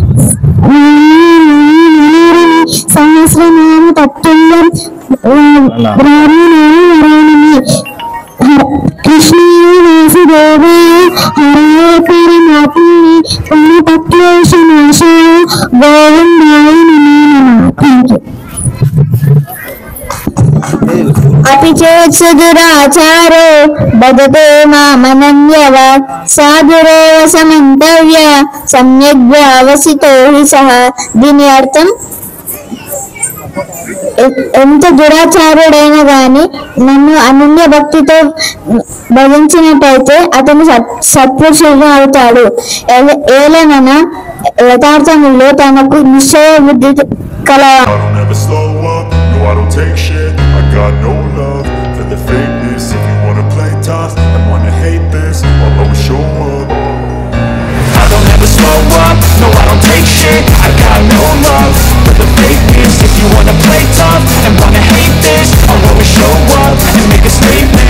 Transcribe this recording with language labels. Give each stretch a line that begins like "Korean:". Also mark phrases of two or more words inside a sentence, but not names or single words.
Sanskrit: సహస్రనామ తత్తుల్యం రామి నారాయణి కృష్ణాయ వాసుదేవాయ హరే పరమాత్మనే పుణ్యపక్లేశనాశాయ గోవిందాయ నమో నమః. अपि चेत् सुदुराचारो बदते मामनन्यव साधुरेव समिन्तव्य सम्यग् व्यवसितो हि सः.
Telugu: దీని అర్థం ఎంత దురాచారుడైనా గాని నన్ను అనన్య భక్తితో భజించినట్టయితే అతను సత్పురుషుడు అవుతాడు. ఏలనన యథార్థములో తనకు నిశ్చయ బుద్ధి కల.
English: Got no love for the fakeness. If you wanna play tough and wanna hate this, I'll always show up. I don't ever slow up, no I don't take shit. I got no love for the fakeness. If you wanna play tough and wanna hate this, I'll always show up and make a statement.